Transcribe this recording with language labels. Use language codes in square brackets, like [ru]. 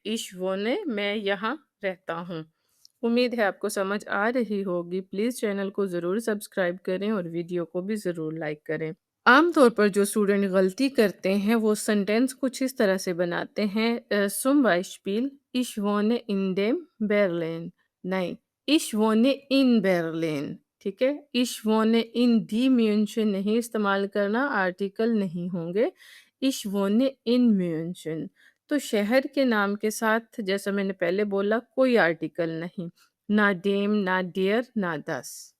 [de] इश वोने, [hi] मैं यहाँ रहता हूँ। उम्मीद है आपको समझ आ रही होगी। प्लीज़ चैनल को ज़रूर सब्सक्राइब करें और वीडियो को भी ज़रूर लाइक करें। आम तौर पर जो स्टूडेंट गलती करते हैं वो सेंटेंस कुछ इस तरह से बनाते हैं, [de] zum Beispiel ich wohne in dem Berlin। नहीं, ich wohne in Berlin। [hi] ठीक है, [de] ich wohne in die München [hi] नहीं इस्तेमाल करना, आर्टिकल नहीं होंगे। [de] ich wohne in München। [hi] तो शहर के नाम के साथ, जैसा मैंने पहले बोला, कोई आर्टिकल नहीं, ना डेम, ना डियर, ना दस।